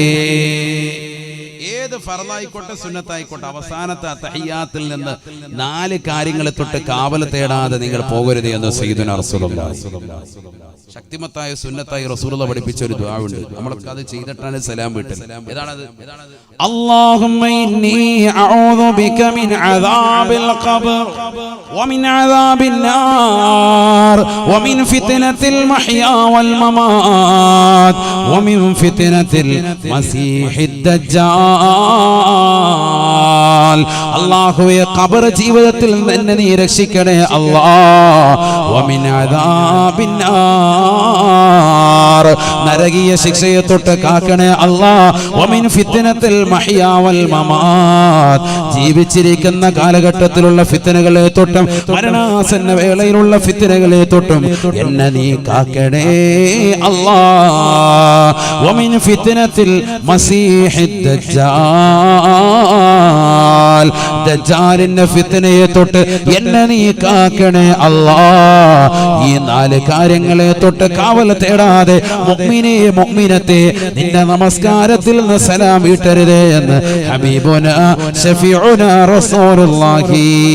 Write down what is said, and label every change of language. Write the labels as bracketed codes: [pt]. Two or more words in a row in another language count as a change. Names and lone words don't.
[ml] ഏത് ഫർളായിക്കോട്ടെ സുന്നത്തായിക്കോട്ടെ അവസാനത്തെ തഹിയ്യാത്തിൽ നിന്ന് 4 കാര്യങ്ങളെ തൊട്ട് കാവൽ തേടാതെ നിങ്ങൾ പോകരുത് എന്ന് [ar] سيدنا رسول الله. [ml] ശക്തിമത്തായ സുന്നത്തായി റസൂലുള്ളാഹി പഠിപ്പിച്ച ഒരു ദുആ ഉണ്ട്. നമ്മളൊക്കെ അത് ചെയ്തിട്ടാണ് സലാം വീട്ടൽ. ഏതാണത്? [ar] اللهم إني أعوذ بك من عذاب القبر ومن عذاب النار ومن فتنة المحيا والممات ومن فتنة المسيح الدجال. [ml] അല്ലാഹുവേ ഖബർ ജീവിതത്തിൽ നിന്ന് നീ രക്ഷിക്കണേ അല്ലാഹ്. [ar] ومن عذاب النار [ml] നരകീയ ശിക്ഷയെ തൊട്ട് കാക്കണേ അല്ലാഹ്. [ar] ومن فتنة المحيا والممات [ml] ജീവിച്ചിരിക്കുന്ന കാലഘട്ടത്തിലുള്ള ഫിത്നകളെ തൊട്ടും മരണാസന്ന വേളയിലുള്ള ഫിത്നകളെ തൊട്ടും എന്നെ നീ കാക്കണേ അല്ലാഹ്. [ar] ومن فتنة المسيح الدجال [ml] ദജ്ജാലിന്റെ ഫിത്നയെ തൊട്ട് എന്നെ നീ കാക്കണേ അല്ലാഹ്. ഈ 4 കാര്യങ്ങളെ തൊട്ട് കാവൽ തേടാതെ മുഅ്മിനേ മുഅ്മിനത്തെ നിന്റെ നമസ്കാരത്തിൽ നിന്ന് സലാം വീട്ടരുതേ എന്ന് [ar] حبيبنا شفيعنا رسول الله.